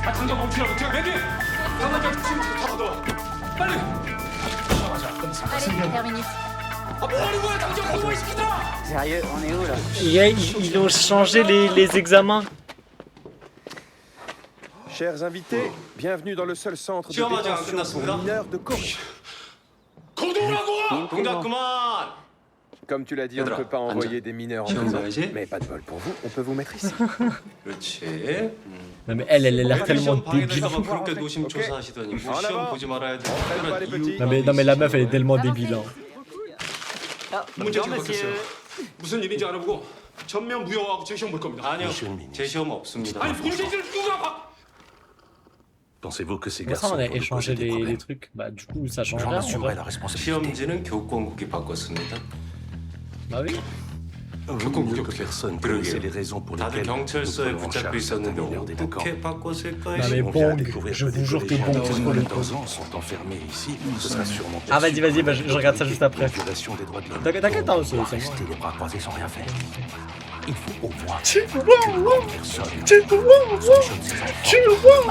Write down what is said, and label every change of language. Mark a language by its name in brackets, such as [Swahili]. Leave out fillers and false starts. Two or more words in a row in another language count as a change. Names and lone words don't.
[Korean] 당장 멈추라고. 제가 매기. 당장 지금 타고 빨리. [French] Allez, terminé. [Korean] 아, 뭐 하는 거야? 당장 공부시키자. [French] Sérieux, on est où là? Ils ont changé les examens. Chers invités, bienvenue dans le seul centre de [Korean] 시험하지 안 [French] détention [Korean] 끝났습니다. [French] pour mineurs de Corée. [Korean] 동작 그만. [French] Comme tu l'as dit, on ne [Korean] 얘들아, [French] peut pas envoyer [Korean] 앉아. [French] des mineurs en [Korean] 시험 [French] prison. [Korean] 봐야지. [French] Mais pas de bol pour vous, on peut vous mettre ici. [Korean] 그렇지. [French] Non mais elle a l'air tellement [Korean] 시험 방해될까 [French] débile. [Korean] 봐 그렇게 노심초사하시더니 뭐 시험 보지 말아야 돼. 특별한 이유. Non mais la meuf elle est tellement débile. Hein. 문제 좀 받겠어요. 무슨 일인지 알아보고 전면 무효하고 재시험 볼 겁니다. 아니요. 제 시험 없습니다. 아니 문제를 누가 봐? [French] Pensez-vous que ces Comment ça garçons on a vont nous échangé poser des les problèmes? trucs? Bah du coup ça change J'en rien. en assumerai vrai. la responsabilité. [Korean] 시험지는 교권국이 바꿨습니다. [French] Bah oui. Mieux que personne connaissait les raisons pour [Korean] 다들 [French] lesquelles nous [Korean] 경찰서에 [French] prenons en [Korean] 붙잡혀 [French] charge certains [Korean] 있었는데 [French] mineurs délinquants. [Korean] 어떻게 바꿨을까요? [French] Non mais On vient Bong, découvrir je que vous des jure que collégiens Bong de c'est moins trop de le 14 ans sont enfermés ici. Ce sera sûrement Ah vas-y, bah, je regarde ça juste après. violation des droits de l'homme. T'inquiète, hein, c'est On va moi. rester les bras croisés sans rien faire. Il faut au moins Tu qu'une vois, personne tu vois, sanctionne ces enfants. tu vois,